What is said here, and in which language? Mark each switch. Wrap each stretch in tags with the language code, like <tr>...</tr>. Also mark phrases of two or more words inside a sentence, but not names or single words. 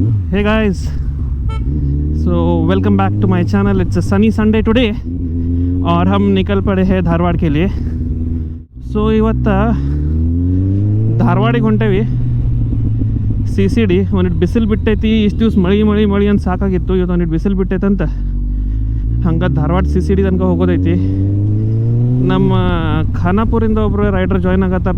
<en>Hey guys, so welcome back to my channel. It's a sunny Sunday today</en> <hi>और हम निकल पड़े हैं धारवाड़ के लिए.</hi> <kn>So ಇವತ್ತು ಧಾರವಾಡಿಗೆ ಹೊಂಟೇವಿ. CCD ಒಂದಿಟ್ಟು ಬಿಸಿಲು ಬಿಟ್ಟೈತಿ. ಇಷ್ಟು ದಿವಸ ಮಳಿ ಅಂತ ಸಾಕಾಗಿತ್ತು. ಇವತ್ತು ಒಂದಿಟ್ಟು ಬಿಸಿಲು ಬಿಟ್ಟೈತಂತ ಹಂಗೆ ಧಾರವಾಡ CCD ತನಕ ಹೋಗೋದೈತಿ. ನಮ್ಮ ಖಾನಾಪುರಿಂದ ಒಬ್ಬರು</kn> <en>rider join</en> <kn>ಆಗತ್ತಾರ.</kn>